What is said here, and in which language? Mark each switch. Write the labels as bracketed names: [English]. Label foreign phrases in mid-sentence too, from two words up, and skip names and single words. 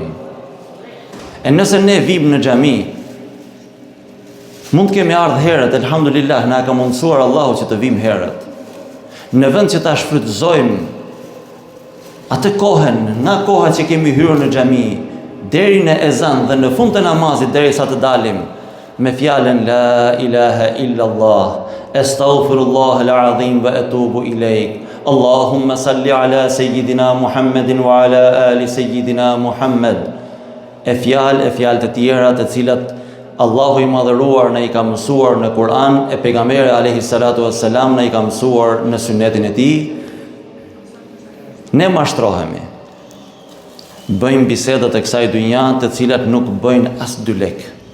[Albanian] E nëse ne vim në xhami, mund të kemi ardhur herët, elhamdulillah, na ka mundësuar Allahu që të vim herët. Në vend që ta shfrytëzojmë atë kohën, nga koha që kemi hyrë në xhami deri në ezan dhe në fund të namazit derisa të dalim me fjalën [Arabic] لا إله إلا الله، أستغفر الله العظيم وأتوب إليك. اللهم صل على سيدنا محمد وعلى آل سيدنا محمد. [Albanian] E fjalë të tjera të cilat Allahu I madhëruar na I ka mësuar në Kur'an, e pejgamberi [Arabic] عليه الصلاة والسلام [Albanian] na I ka mësuar në sunetin e Tij. Ne mashtrohemi. Bëjmë bisedat e kësaj dynja të cilat nuk bëjnë as 2 lekë.